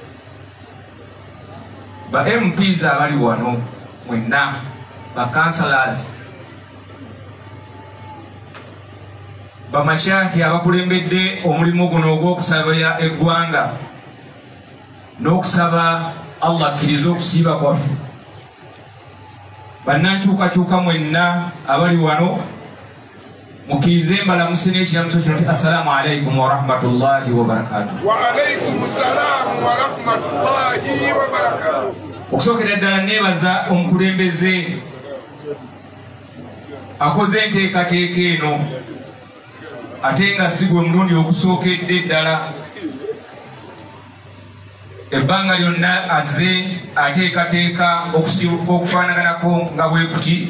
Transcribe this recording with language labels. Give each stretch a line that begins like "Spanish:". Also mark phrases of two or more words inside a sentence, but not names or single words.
Ganda: ba MPs abali wano mwenna, ba councillors, bamashaki abakulembedde omulimu guno ogw'okusabira eggwanga n'okusaba Allah akkiriza okusiiba kwaffe, bannankyukakyuka mwenna abali wano mukkirize mbalamuse n'ekiramuso kino nti
Arabic: السلام عليكم ورحمة الله وبركاته.
Ganda: Okusookera ddala neebaza omukulembeze akoze enteekateeka eno, ate nga si gwe mulundi ogusookedde ddala. Ebbanga lyonna azze ateekateeka okufaanaganako nga bwe kuti.